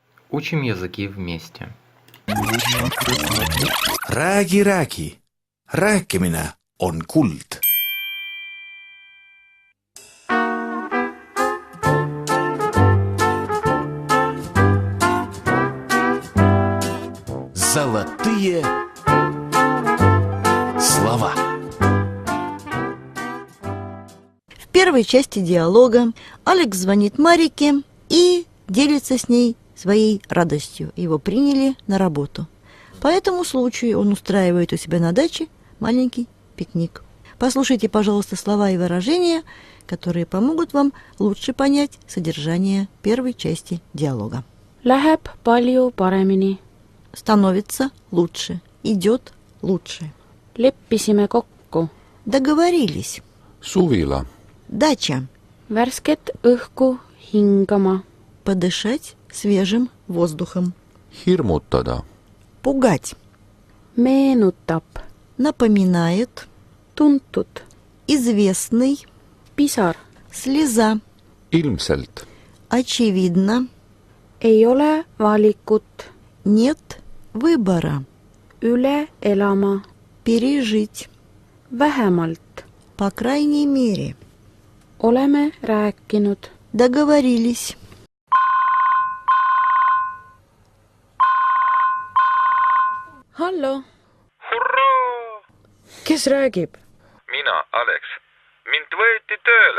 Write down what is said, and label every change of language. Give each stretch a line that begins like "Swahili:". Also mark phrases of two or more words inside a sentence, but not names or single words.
Russian: Учим языки вместе.
Estonian: Räägi, räägi. Rääkimine on kuld.
Russian: Золотые слова. В первой части диалога Алекс звонит Марике и делится с ней своей радостью. Его приняли на работу. По этому случаю он устраивает у себя на даче маленький пикник. Послушайте, пожалуйста, слова и выражения, которые помогут вам лучше понять содержание первой части диалога.
Estonian: Läheb palju paremini.
Russian: Становится лучше. Идет лучше.
Estonian: Leppisime kokku.
Russian: Договорились.
Estonian: Suvila.
Russian: Дача.
Estonian: Värsket õhku hingama.
Russian: Подышать свежим воздухом.
Estonian: Hirmutada.
Russian: Пугать.
Estonian: Meenutab.
Russian: Напоминает.
Estonian: Tuntud.
Russian: Известный.
Estonian: Pisar.
Russian: Слеза.
Estonian: Ilmselt.
Russian: Очевидно.
Estonian: Ei ole valikut.
Russian: Нет выбора.
Estonian: Üle elama.
Russian: Пережить.
Estonian: Vähemalt.
Russian: По крайней мере.
Estonian: Oleme rääkinud.
Russian: Договорились.
Estonian: Hallo. Hurraa! Kes räägib? Mina, Alex. Mind võeti tööle.